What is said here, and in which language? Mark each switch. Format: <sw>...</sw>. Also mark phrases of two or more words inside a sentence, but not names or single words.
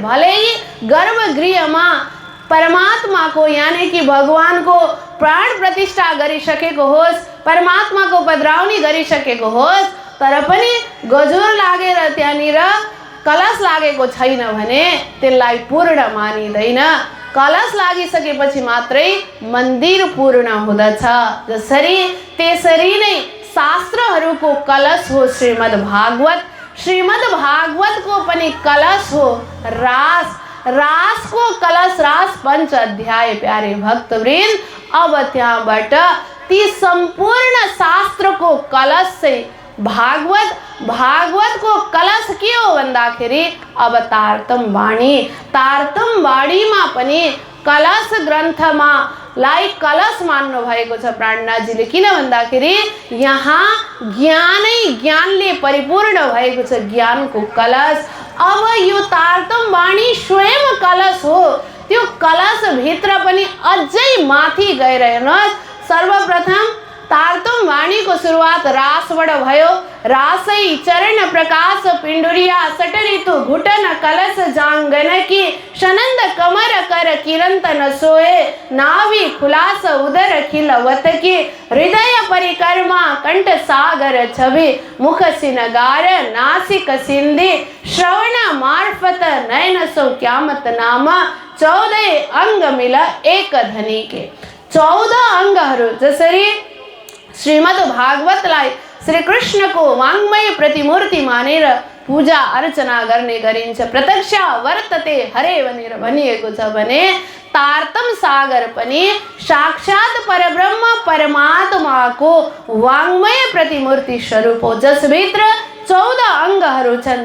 <ne>भलै गर्भगृहमा परमात्माको यानी कि भगवानको प्राण प्रतिष्ठा गरिसकेको होस्, परमात्माको पधराउनी गरिसकेको होस्, तर पनि गजुर लागेर त्यहाँनिर कलश लागेको छैन भने त्यसलाई पूर्ण मानिँदैन। कलश लागिसकेपछि मात्रै मन्दिर पूर्ण हुँदछ। जसरी त्यसरी नै शास्त्रहरूको कलश हो श्रीमद् भागवत। श्रीमद् भागवतको पनि कलश हो रास। रासको कलश रास पंच अध्याय प्यारे भक्तवृन्द। अब त्यहाँबाट ती सम्पूर्ण शास्त्रको कलश चाहिँ भागवतको कलश के हो भन्दाखेरि अब तारतम वाणी। तारतम वाणीमा पनि कलश ग्रन्थमा लाई कलश मान्नु भएको छ प्राणनाथजीले। किन भन्दाखेरि यहाँ ज्ञानै ज्ञानले परिपूर्ण भएको छ, ज्ञानको कलश। अब यो तारतम वाणी स्वयं कलश हो। त्यो कलश भित्र पनि अझै माथि गएर हेर्नुहोस्। सर्वप्रथम तारतम वाणीको सुरुवात रासबाट भयो।</ne> <hi>रासै चरण प्रकाश पिण्डुरिया सटरितु घुटन कलश जांगन की शनंद कमर कर किरंतन सोए नाभि खुलास उदर खिलवत की हृदय परिक्रमा कंठ सागर छवि मुख सिनगार नासिक सिंधि श्रवण मार्फत नयन सो क्यामत नामा 14 अंग मिल एक धनी के।</hi> <ne>14 अंगहरू जसरी श्रीमद् भागवतलाई श्री कृष्णको वाङ्मय प्रतिमूर्ति मानेर पूजा अर्चना गर्ने गरिन्छ।</ne> <sa>प्रत्यक्ष वर्तते हरे</sa> <ne>भनेर भनिएको छ भने तारतम सागर पनि साक्षात परब्रह्म परमात्माको वाङ्मय प्रतिमूर्ति स्वरूप हो, जसभित्र 14 अंगहरू छन्।</ne>